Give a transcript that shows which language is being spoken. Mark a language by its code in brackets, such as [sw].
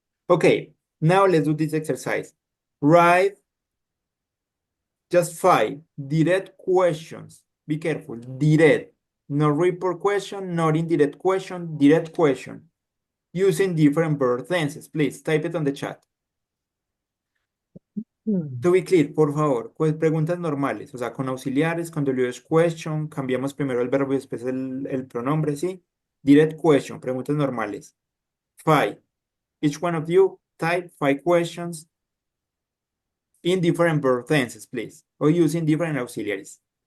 [en] Okay, now let's do this exercise. Write just 5 direct questions. Be careful, direct. No report question, not indirect question, direct question. Using different verb tenses. Please type it on the chat. To be clear, [es] por favor, pues preguntas normales, o sea, con auxiliares, con WH question, cambiamos primero el verbo y después el pronombre, ¿sí? [en] Direct question, [es] preguntas normales. [en] 5. Each one of you type 5 questions in different verb tenses, please, or using different auxiliaries.